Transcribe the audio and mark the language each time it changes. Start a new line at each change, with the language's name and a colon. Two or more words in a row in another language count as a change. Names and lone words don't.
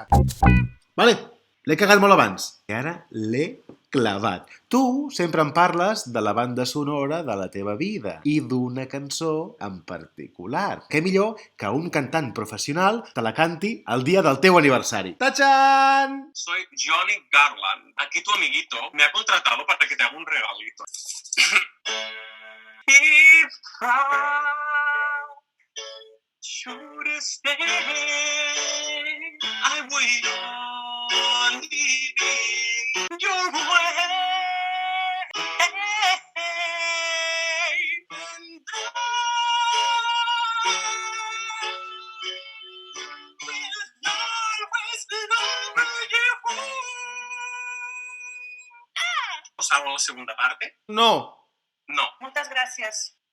Catalan: Vale, l'he cagat molt abans. I ara l'he clavat. Tu sempre em parles de la banda sonora de la teva vida i d'una cançó en particular. Què millor que un cantant professional te la canti el dia del teu aniversari.
Spanish: ¡Tachan! Soy Johnny Garland. Aquí tu amiguito me ha contratado para que te haga un regalito.
English: If I should stay, I will only be your way. And I will always love you.
Spanish: ¿Os hago la segunda parte? No. No.
Catalan: Moltes gràcies.